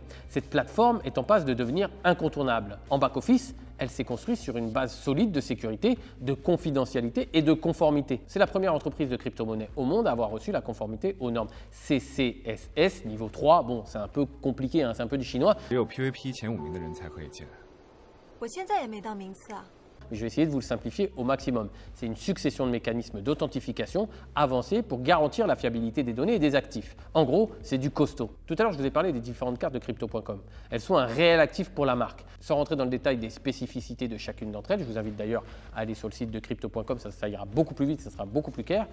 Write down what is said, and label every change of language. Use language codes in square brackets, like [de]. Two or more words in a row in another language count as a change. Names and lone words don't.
[fr] Cette plateforme est en passe de devenir incontournable. En back-office, elle s'est construite sur une base solide de sécurité, de confidentialité et de conformité. C'est la première entreprise de crypto-monnaie au monde à avoir reçu la conformité aux normes CCSS niveau 3. Bon, c'est un peu compliqué, c'est un peu du chinois. [zh] 只有 PVP 前5名的人才可以进来。我现在也没到名次啊。 [fr] Mais je vais essayer de vous le simplifier au maximum. C'est une succession de mécanismes d'authentification avancés pour garantir la fiabilité des données et des actifs. En gros, c'est du costaud. Tout à l'heure, je vous ai parlé des différentes cartes de Crypto.com. Elles sont un réel actif pour la marque. Sans rentrer dans le détail des spécificités de chacune d'entre elles, je vous invite d'ailleurs à aller sur le site de Crypto.com, ça ira beaucoup plus vite, ça sera beaucoup plus clair.